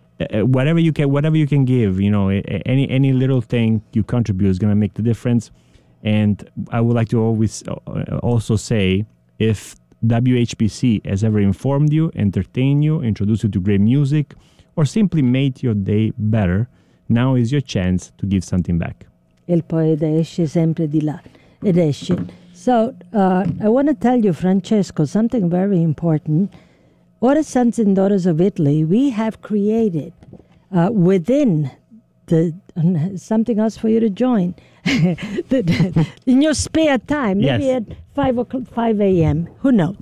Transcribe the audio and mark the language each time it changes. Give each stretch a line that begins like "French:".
English: Whatever you can give, you know, any little thing you contribute is going to make the difference. And I would like to always also say, if WHBC has ever informed you, entertained you, introduced you to great music, or simply made your day better, now is your chance to give something back.
Italian: Il poeta esce sempre di là, ed esce.
English: So I want to tell you, Francesco, something very important. Ora, Sons and Daughters of Italy, we have created within the something else for you to join in your spare time, maybe, yes, at 5 a.m., who knows?